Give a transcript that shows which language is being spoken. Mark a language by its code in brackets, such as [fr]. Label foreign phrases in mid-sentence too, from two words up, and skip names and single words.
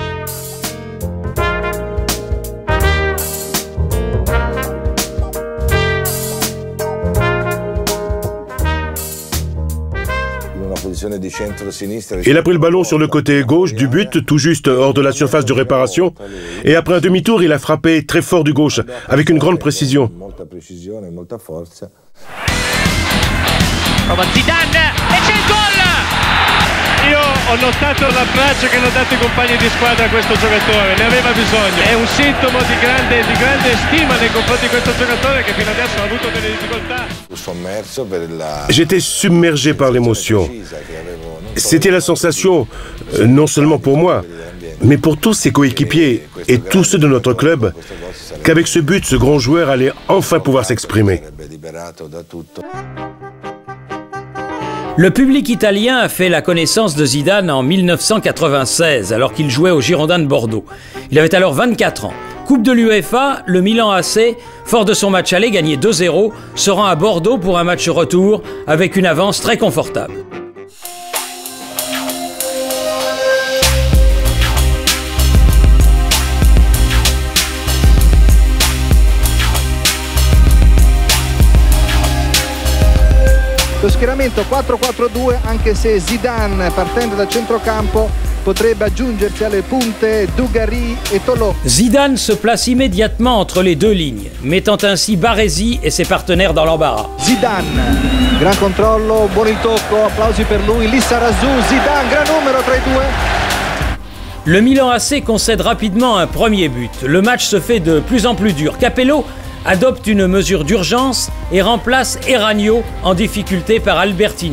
[fr] Il a pris le ballon sur le côté gauche du but, tout juste hors de la surface de réparation. Et après un demi-tour, il a frappé très fort du gauche, avec une grande précision. [it] Io ho notato l'abbraccio che hanno dato I compagni di squadra a questo giocatore, ne aveva bisogno. È un sintomo di grande stima nei confronti di questo giocatore che fino adesso ha avuto delle difficoltà. [fr] J'étais submergé par l'émotion. C'était la sensation, non seulement pour moi, mais pour tous ses coéquipiers et tous ceux de notre club, qu'avec ce but, ce grand joueur allait enfin pouvoir s'exprimer. Le public italien a fait la connaissance de Zidane en 1996, alors qu'il jouait aux Girondins de Bordeaux. Il avait alors 24 ans. Coupe de l'UEFA, le Milan AC, fort de son match aller gagné 2-0, se rend à Bordeaux pour un match retour avec une avance très confortable. [it] Lo schieramento 4-4-2, anche se Zidane, partendo da centrocampo, potrebbe aggiungersi alle punte Dugarry et Tolo. [fr] Zidane se place immédiatement entre les deux lignes, mettant ainsi Baresi et ses partenaires dans l'embarras. [it] Zidane, gran controllo, buon il tocco, applausi per lui, Lissarazu, Zidane, gran numero tra I due. [fr] Le Milan AC concède rapidement un premier but. Le match se fait de plus en plus dur. Capello adopte une mesure d'urgence et remplace Erragno en difficulté par Albertini.